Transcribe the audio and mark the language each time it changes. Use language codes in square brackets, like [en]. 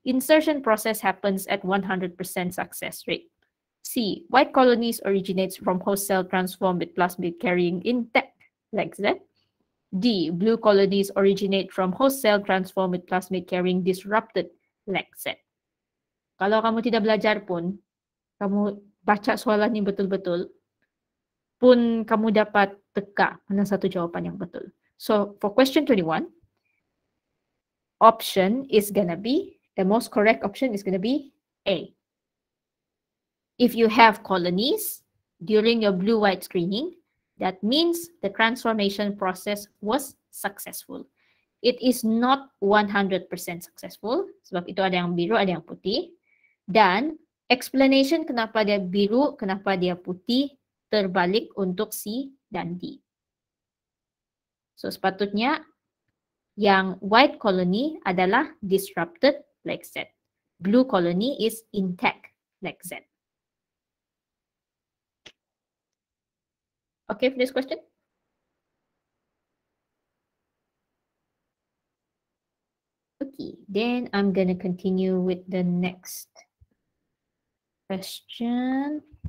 [en] Insertion process happens at 100% success rate. C. White colonies originates from host cell transformed with plasmid carrying intact, like Z. D. Blue colonies originate from host cell transformed with plasmid carrying disrupted, like Z. [ms] Kalau kamu tidak belajar pun, kamu baca soalan ini betul-betul, pun kamu dapat teka mana satu jawapan yang betul. [en] So for question 21, option is gonna be, the most correct option is gonna be A. If you have colonies during your blue-white screening, that means the transformation process was successful. It is not 100% successful, [ms] sebab itu ada yang biru, ada yang putih. Dan explanation kenapa dia biru, kenapa dia putih, terbalik untuk C dan D. So sepatutnya yang white colony adalah [en] disrupted like Z. Blue colony is intact like Z. Okay for this question? Okay, then I'm gonna continue with the next question.